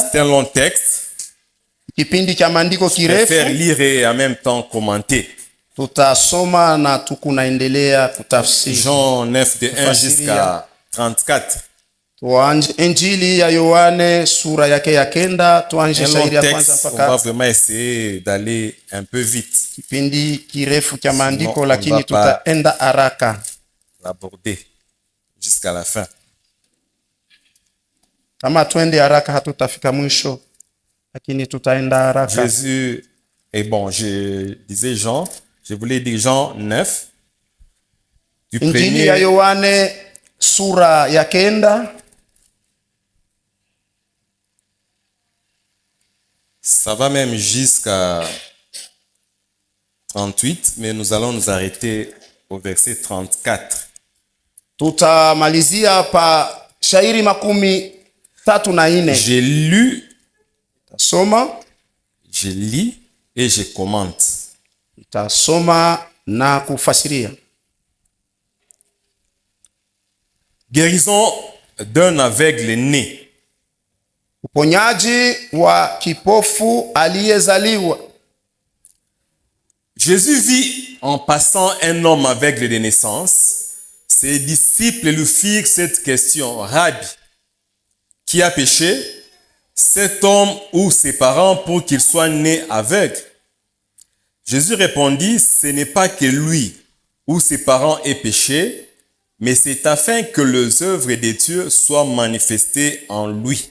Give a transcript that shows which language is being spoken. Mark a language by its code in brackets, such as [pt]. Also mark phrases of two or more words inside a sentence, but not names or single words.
[fr] C'est un long texte. [sw] Kipindi cha maandiko kirefu. [fr] Faire lire et en même temps commenter. [sw] Tutasoma na tukunaendelea kutafsiri. [fr] Jean 9 de 1 jusqu'à 34. [sw] Tuanze Injili ya Yohane sura yake ya 9, tuanze shairi ya kwanza mpaka. [fr] On va vraiment essayer d'aller un peu vite. [sw] Kipindi kirefu cha maandiko lakini tutaenda haraka. [fr] L'aborder jusqu'à la fin. [sw] Kama twende haraka hatutafika mwisho, lakini tutaenda haraka. [fr] Jésus est bon. Je disais Jean, je voulais dire Jean 9. [sw] Injili ya Yohane sura ya 9. [fr] Ça va même jusqu'à 38, mais nous allons nous arrêter au verset 34. [sw] Tutamalizia pa shairi 34. [fr] J'ai lu, [sw] tasoma, [fr] je lis et je commente. [sw] Tasoma na kufasiria. [fr] Guérison d'un aveugle né. [sw] Uponyaji wa kipofu aliyezaliwa. [fr] Jésus vit en passant un homme aveugle de naissance. Ses disciples lui firent cette question: Rabbi, qui a péché, cet homme ou ses parents pour qu'il soit né aveugle? Jésus répondit, ce n'est pas que lui ou ses parents aient péché, mais c'est afin que les œuvres de Dieu soient manifestées en lui.